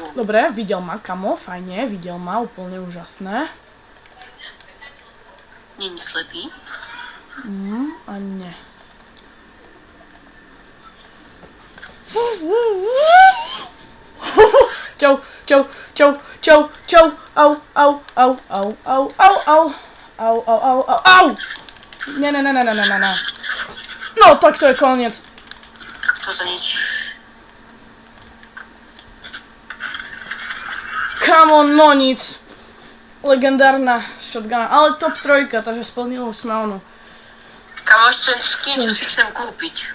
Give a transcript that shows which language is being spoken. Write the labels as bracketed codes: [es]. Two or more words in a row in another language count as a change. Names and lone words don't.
[sk] Dobre, videl ma, kamo, fajne, videl ma, úplne úžasné. [cs] Není slepý? [sk] Ani nie. Čau, čau, čau, čau, čau, au, au, au, au, au, au, au, au, au, au, au, au. Ne. No, tak to je koniec. Tak to za nič. [en] Come on, [sk] no nic. Legendárna shotguna, ale top 3, takže splnili sme onu. Kamoš, ten skin, čo si chcem kúpiť.